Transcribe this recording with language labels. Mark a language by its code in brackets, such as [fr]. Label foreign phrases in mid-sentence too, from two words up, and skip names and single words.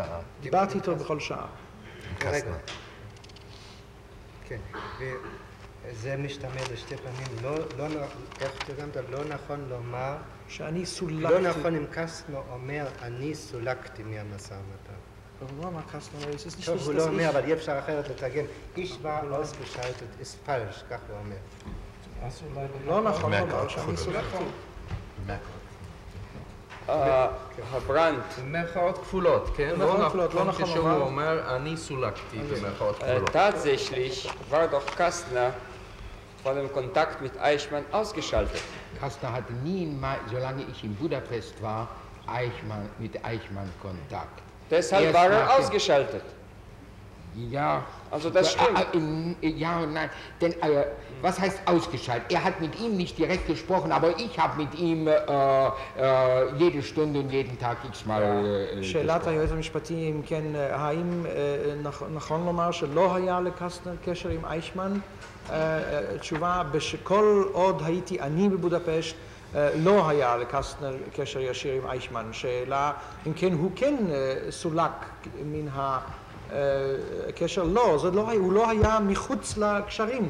[he] דיברתי איתו בכל שעה. קסטנר. כן, וזה משתמע לשתי פעמים, איך תרגמת, לא נכון לומר, שאני סולקתי. לא נכון אם קסטנר אומר, אני סולקתי מהמשא ומתן. הוא לא אמר קסטנר, [de] es ist nicht [he] טוב, [de] wichtig, [he] הוא [de] dass [he] לא [de] ich... [he] אומר, אבל אי אפשר אחרת לתרגם. [de] איש war ausgeschaltet, ist falsch, [he] כך הוא אומר. לא נכון לומר שאני סולקתי. הברנט. במרכאות כפולות, כן? במרכאות כפולות, לא נכון כשהוא לומר. אומר, אני סולקתי במרכאות כפולות. [de] Tatsächlich war doch Kastner von dem Kontakt mit Eichmann ausgeschaltet. Kastner hatte nie, solange ich in Budapest war, mit Eichmann Kontakt. Deshalb war er ausgeschaltet. Ja. Also das stimmt. Ja und nein. Denn was heißt ausgeschaltet? Er hat mit ihm nicht direkt gesprochen, aber ich habe mit ihm jede Stunde und jeden Tag x-mal gesprochen. [he] שאלת היועץ המשפטי, אם כן, האם נכון לומר שלא היה לקסטנר קשר עם אייכמן? תשובה, שכל עוד הייתי אני בבודפשט, לא היה לקסטנר קשר ישיר עם אייכמן. שאלה, אם כן, הוא כן סולק מן הקשר, לא, הוא לא היה מחוץ לקשרים.